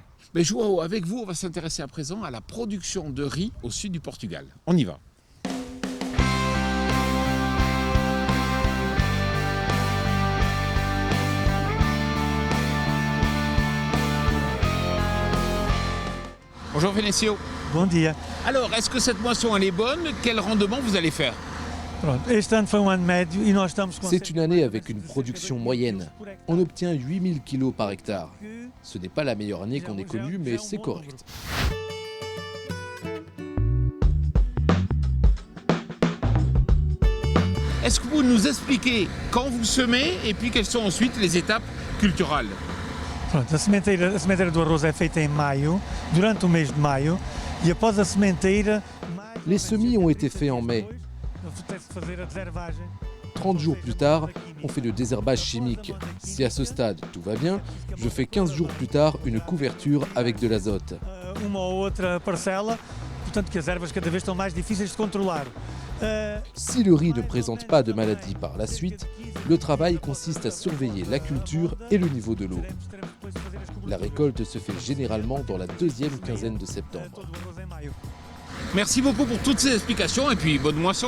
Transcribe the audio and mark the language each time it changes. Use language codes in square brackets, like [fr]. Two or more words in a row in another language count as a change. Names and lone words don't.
[fr] Mais Joao, avec vous, on va s'intéresser à présent à la production de riz au sud du Portugal. On y va. Bonjour Vénécio. [pt] Bom dia. [fr] Alors, est-ce que cette moisson elle est bonne ? Quel rendement vous allez faire ? [pt] Pronto, este ano foi ano médio e nós estamos com... [fr] C'est une année avec une production moyenne. On obtient 8000 kg par hectare. Ce n'est pas la meilleure année qu'on ait connue, mais c'est correct. Est-ce que vous nous expliquez quand vous semez et puis quelles sont ensuite les étapes culturales ? [pt] Pronto, a sementeira do arroz é feita em maio, durante o mês de maio, e após a sementeira... [fr] Les semis ont été faits en mai. [pt] Tem-se de fazer a deshervagem. [fr] 30 jours plus tard, on fait le désherbage chimique. Si à ce stade tout va bien, je fais 15 jours plus tard une couverture avec de l'azote. [pt] Uma ou outra parcela, portanto que as ervas cada vez estão mais difíceis de controlar. [fr] Si le riz ne présente pas de maladie par la suite, le travail consiste à surveiller la culture et le niveau de l'eau. La récolte se fait généralement dans la deuxième quinzaine de septembre. Merci beaucoup pour toutes ces explications et puis bonne moisson.